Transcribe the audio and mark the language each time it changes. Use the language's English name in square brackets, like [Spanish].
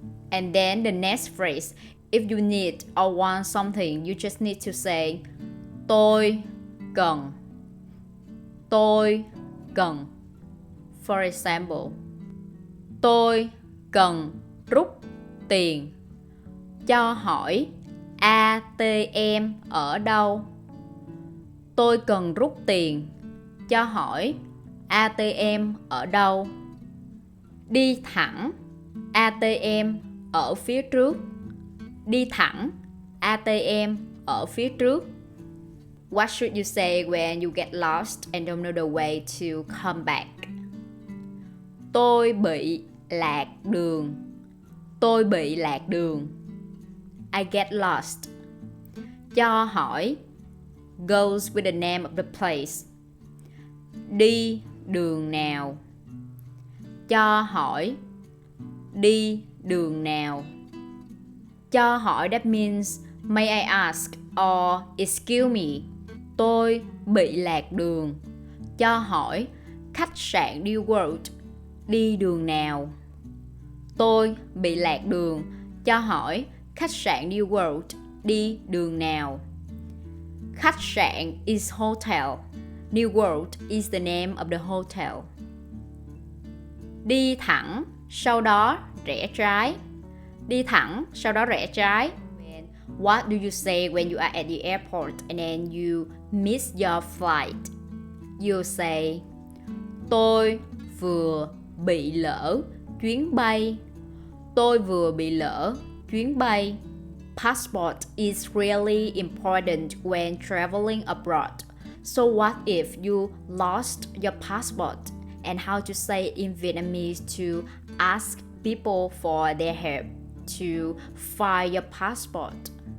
[English] And then the next phrase, if you need or want something, you just need to say [Vietnamese] tôi cần. Tôi cần. [English] For example, [Vietnamese] tôi cần rút tiền. Cho hỏi ATM ở đâu. Tôi cần rút tiền. Cho hỏi ATM ở đâu. Đi thẳng, ATM ở phía trước. Đi thẳng, ATM ở phía trước. [English] What should you say when you get lost and don't know the way to come back? [Vietnamese] Tôi bị lạc đường. Tôi bị lạc đường. [English] I get lost. Cho hỏi goes with the name of the place. [Vietnamese] Đi đường nào. Cho hỏi đi đường nào. [English] Cho hỏi that means may I ask or excuse me. [Vietnamese] Tôi bị lạc đường. Cho hỏi khách sạn New World đi đường nào. Tôi bị lạc đường. Cho hỏi khách sạn New World đi đường nào. [English] Khách sạn is hotel. New World is the name of the hotel. [Vietnamese] Đi thẳng, sau đó rẽ trái. Đi thẳng, sau đó rẽ trái. [English] What do you say when you are at the airport and then you miss your flight? You say, [Vietnamese] tôi vừa bị lỡ chuyến bay. Tôi vừa bị lỡ chuyến bay. [English] Passport is really important when traveling abroad. So what if you lost your passport? And how to say it in Vietnamese to ask people for their help to find your passport?